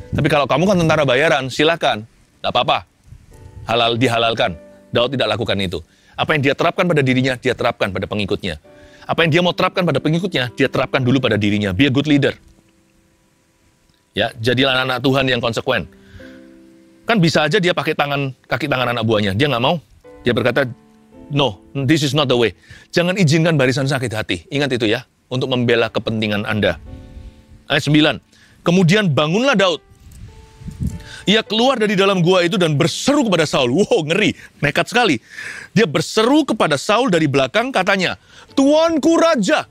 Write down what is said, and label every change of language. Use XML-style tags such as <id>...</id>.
<id>Tapi kalau kamu kan tentara bayaran, silakan. Nggak apa-apa. Halal dihalalkan. Daud tidak lakukan itu. Apa yang dia terapkan pada dirinya, dia terapkan pada pengikutnya. Apa yang dia mau terapkan pada pengikutnya, dia terapkan dulu pada dirinya.</id> <en>Be a good leader.</en> <id>Ya, jadilah anak Tuhan yang konsekuen. Kan bisa aja dia pakai kaki tangan anak buahnya. Dia nggak mau. Dia berkata,</id> <en>no, this is not the way.</en> <id>Jangan izinkan barisan sakit hati. Ingat itu ya, untuk membela kepentingan Anda. Ayat 9. Kemudian bangunlah Daud. Ia keluar dari dalam gua itu dan berseru kepada Saul. Wow, ngeri, nekat sekali. Dia berseru kepada Saul dari belakang, katanya, Tuanku Raja.</id>